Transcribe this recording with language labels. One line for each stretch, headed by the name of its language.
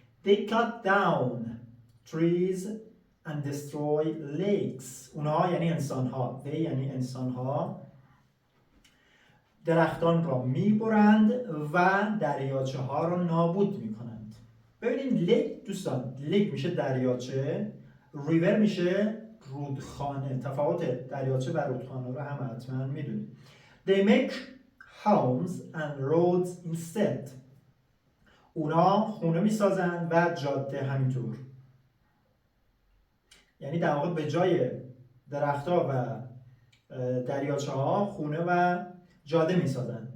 English: They cut down trees and destroy lakes.
Persian: اونها یعنی انسان‌ها.
English: They
Persian: یعنی انسان‌ها درختان را میبرند و دریاچه ها را نابود میکنند. ببینید لیک دوستان، لیک میشه دریاچه، ریور میشه رودخانه. تفاوت دریاچه و رودخانه رو هم حتما میدونید.
English: They make homes and roads instead.
Persian: اونا خونه میسازن و جاده همینطور. یعنی در واقع به جای درخت‌ها و دریاچه ها خونه و جاده میسازن.